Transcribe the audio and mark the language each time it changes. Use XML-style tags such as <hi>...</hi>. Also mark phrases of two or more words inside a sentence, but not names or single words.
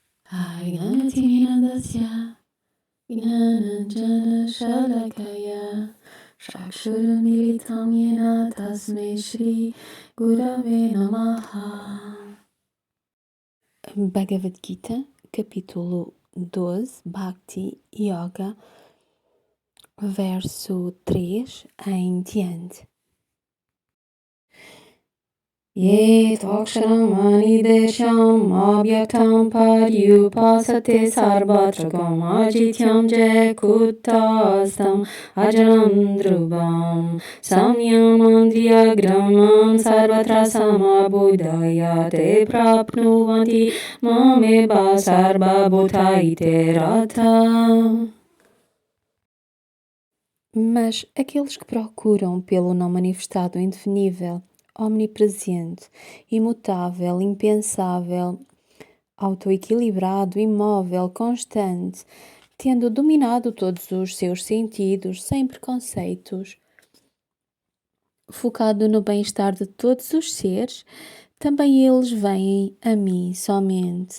<sa>Gnanatinadasya Gnananjana Shalakaya Chakshurumilitam Yena Tasmai Shri Gurave Namaha.</sa> <pt>Bhagavad Gita, capítulo 12, Bhakti Yoga, verso 3 em diante.</pt> <sa>Ye toksharam anidesham abhyaktam paryupasate sarvatragam ajityam jekutastam ajaram drubam samyam andriyagramam sarvatra samabudaya te prapnuvanti mameba sarva bhutaite rata.</sa> <pt>Mas aqueles que procuram pelo não manifestado indefinível, omnipresente, imutável, impensável, autoequilibrado, imóvel, constante, tendo dominado todos os seus sentidos, sem preconceitos, focado no bem-estar de todos os seres, também eles vêm a mim somente.</pt>